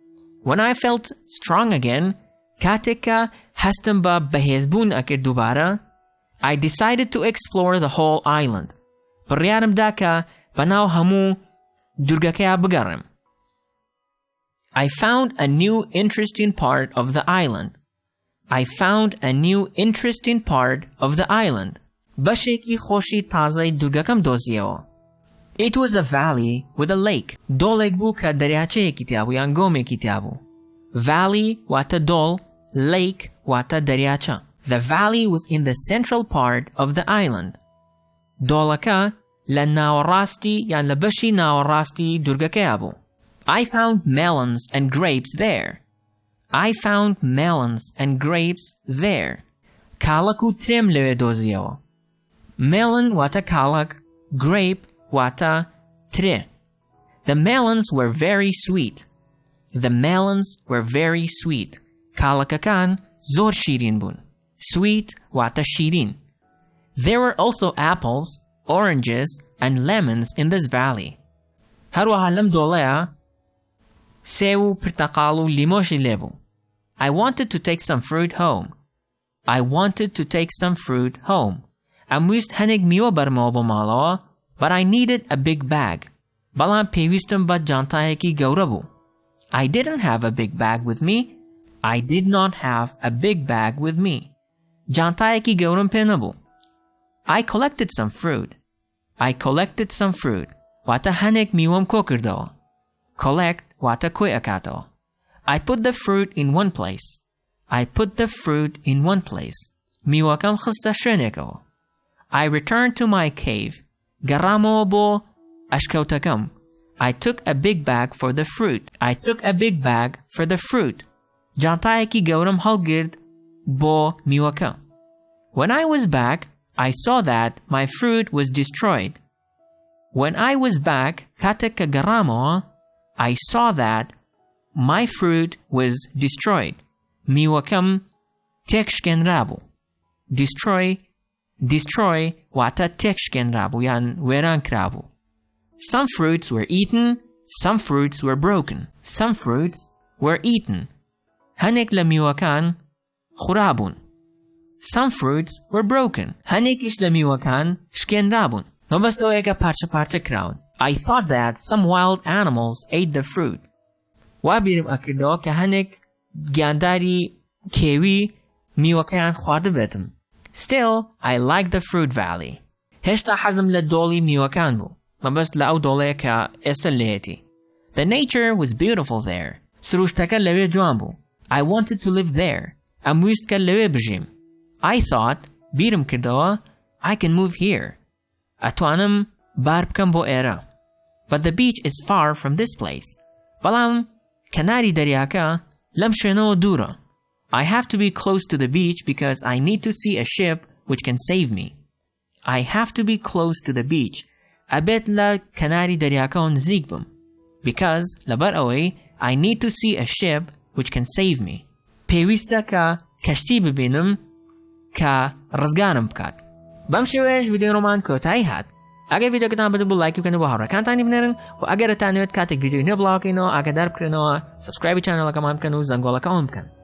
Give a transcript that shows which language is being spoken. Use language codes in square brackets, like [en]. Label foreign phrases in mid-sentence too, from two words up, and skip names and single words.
[ckb] کاتێک کە هەستم بە بەهێزبوون ئەکرد دووبارە, [en] I decided to explore the whole island. [ckb] بڕیارم دا کە بەناو هەموو دورگەکەیە بگەڕم. [en] I found a new interesting part of the island. I found a new interesting part of the island. [ckb] بەشێکی خۆشی تازەی دوورگەکەم دۆزیەوە. [en] It was a valley with a lake. [ckb] دۆڵێک بوو کە دەریاچەیەکی تیا بوو یان گۆمێکی تیا بوو. Valley واتە دۆڵ، lake واتە دەریاچە. [en] The valley was in the central part of the island. [ckb] دۆڵەکە لە ناوەڕاستی یان لە بەشی ناوەڕاستی دوورگەکەیە بوو. [en] I found melons and grapes there. I found melons and grapes there. [ckb] کاڵک و ترێم لەوێ دۆزیەوە. Melon واتە کاڵک، grape واتە ترێ. [en] The melons were very sweet. The melons were very sweet. [ckb] کاڵەکەکان زۆر شیرین بوون. Sweet واتە شیرین. [en] There were also apples, oranges, and lemons in this valley. [ckb] هەروەها لەم دۆڵەیە سێو و پرتەقاڵ و لیمۆشی لێبوو. [en] I wanted to take some fruit home. I wanted to take some fruit home. [ckb] ئەمویست هەنێک میوە بەرمەوە بۆ ماڵەوە [en] but I needed a big bag. [ckb] بەڵام پێویستم بە جانتایەکی گەورە بوو. [en] I didn't have a big bag with me. I did not have a big bag with me. [ckb] جانتایەکی گەورەم پێ نەبوو. [en] I collected some fruit. I collected some fruit. [ckb] واتە هەنێک میوەم کۆ کردەوە. Collect واتە کۆی ئەکاتەوە. [en] I put the fruit in one place. I put the fruit in one place. [ckb] میوەکەم خستە شوێنێکەوە. [en] I returned to my cave. [ckb] گەڕامەوە بۆ ئەشکەوتەکەم. [en] I took a big bag for the fruit. I took a big bag for the fruit. [ckb] جانتایەکی گەورەم هەڵگرت بۆ میوەکە. [en] When I was back, I saw that my fruit was destroyed. When I was back, [ckb] کاتێک کە گەڕامەوە, [en] I saw that my fruit was destroyed. [ckb] میوەکەم تێکشکێنرا بوو. Destroy واتە تێکشکێنرا بوو یان وێران کرا بوو. [en] Some fruits were eaten, some fruits were broken. Some fruits were eaten. [ckb] هەنێک لە میوەکان خورا بوون. [en] Some fruits were broken. [ckb] هەنێکیش لە میوەکان شکێنرا بوون. مەبەستەوەیەکە پارچە پارچە کراون. [en] I thought that some wild animals ate the fruit. [ckb] وا بیرم ئەکردەوە کە هەنێک گیانداری کێوی میوەکەیان خواردبێتم. [en] Still, I liked the fruit valley. [ckb] هێشتا حەزم لە دۆڵی میوەکان بوو. مەبەست لە ئەو دۆڵەیە کە ئێستا لێیەتی. [en] The nature was beautiful there. [ckb] سروشتەکە لەوێ جوان بوو. [en] I wanted to live there. [ckb] ئەمویست کە لەوێ بژیم. [en] I thought, [ckb] بیرم کردەوە, [en] I can move here. [ckb] ئەتوانم بار بکەم بۆ ئێرە. [en] But the beach is far from this place. [ckb] بەڵام کەناری دەریاکە لەم شوێنەوە دوورە. [en] I have to be close to the beach because I need to see a ship which can save me. I have to be close to the beach. [ckb] ئەبێت لە کەناری دەریاکەوە نزیک بم. [en] Because [ckb] لەبەر ئەوەی [en] I need to see a ship which can save me. [ckb] پێویستە کە کەشتی ببینم کە ڕزگارم بکات. بەم شێوەیەش ڤیدیۆی ڕۆمان کۆتایی هات. ئەگەر ڤیدیۆکەتان بەدڵ بوو لایک بکەن بۆ هاوڕێکانتانی بنێرن و ئەگەر دەتانەوێت کاتێک ڤیدیۆی نوێ بڵاوکەینەوە ئاگادار بکرێنەوە سبسکرایبی چانەڵەکەمان بکەن و زەنگۆڵەکە ئۆن بکەن.